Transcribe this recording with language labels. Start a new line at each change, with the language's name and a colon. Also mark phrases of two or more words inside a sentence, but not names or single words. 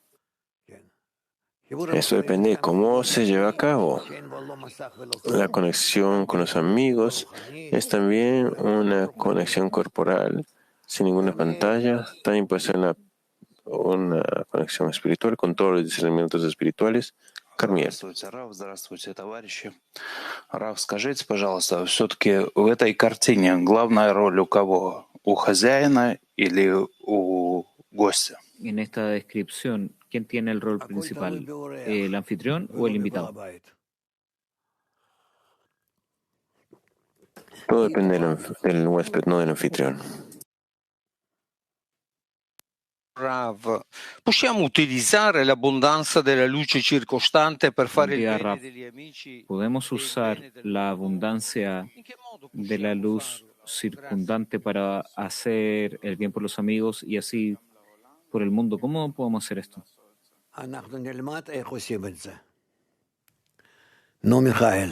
Spanish: Eso depende de cómo se lleva a cabo. La conexión con los amigos es también una conexión corporal, sin ninguna pantalla. También puede ser una conexión espiritual con todos los discernimientos espirituales. Carmiel.
Russian: Здравствуйте, товарищи. Рав, скажите, пожалуйста, все-таки в этой картине главная роль у кого? ¿У хозяина или у гостя?
Spanish: En esta descripción, ¿quién tiene el rol principal? ¿El anfitrión o el invitado? Todo depende del huésped, no del anfitrión.
Italian: Rav, possiamo utilizzare l'abbondanza della luce circostante per fare il bene degli amici?
Spanish: ¿Podemos usar la abundancia de la luz circundante para hacer el bien por los amigos y así por el mundo? ¿Cómo podemos hacer esto? No, Mijael.